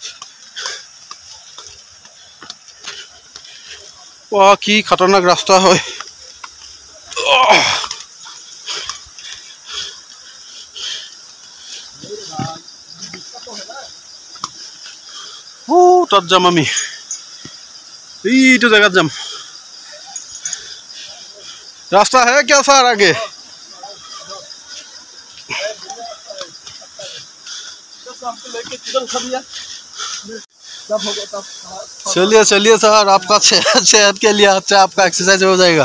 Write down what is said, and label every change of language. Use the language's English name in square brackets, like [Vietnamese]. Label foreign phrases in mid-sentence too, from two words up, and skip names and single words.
[Assamese] কি খতৰনাক ৰাস্তা হয়। তাত যাম আমি, এইটো জেগাত যাম। [Hindi] रास्ता है क्या सर आगे? चलिए चलिए सर, आपका सेहत के लिए अच्छा, आपका एक्सरसाइज हो जाएगा।